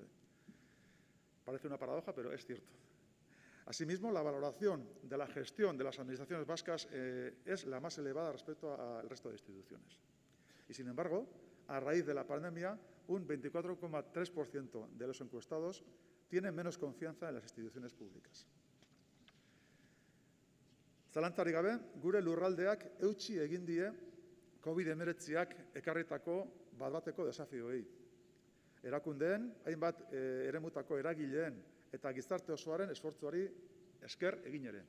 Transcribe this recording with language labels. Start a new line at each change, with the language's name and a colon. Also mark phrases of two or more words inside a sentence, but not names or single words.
Spanish: Parece una paradoja, pero es cierto. Asimismo, la valoración de la gestión de las administraciones vascas es la más elevada respecto al resto de instituciones. Y, sin embargo, a raíz de la pandemia, un 24,3% de los encuestados tiene menos confianza en las instituciones públicas.
Basque: Zalantzarik gabe, gure lurraldeak eutsi egin die COVID-19ak ekarritako bat-bateko desafioei. Erakundeen, hainbat eremutako eragileen eta gizarte osoaren esfortzuari esker egin ere.